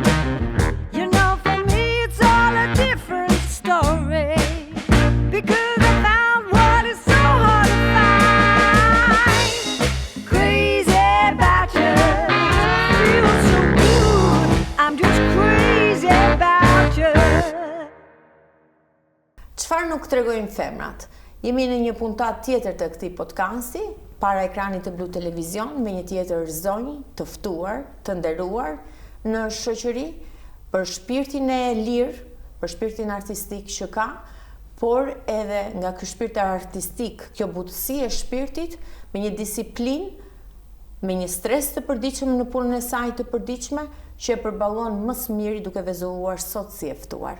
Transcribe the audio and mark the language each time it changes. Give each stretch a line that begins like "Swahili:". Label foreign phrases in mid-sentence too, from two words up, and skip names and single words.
English: You know, for me it's all a different story. Because I found what is so hard to find. Crazy about you, feels so good. I'm just crazy about you.
Albanian: Çfarë nuk tregojnë femrat? Jemi në një puntat tjetër të këtij podcasti, para ekranit të Blu Televizion, me një tjetër zonjë të ftuar, të nderuar në shoqëri, për shpirtin e lirë, për shpirtin artistik që ka, por edhe nga ky shpirt artistik, kjo butësi e shpirtit, me një disiplinë, me një stres të përditshëm në punën e saj të përditshme, që e përballon më së miri duke vezulluar sot si e ftuar.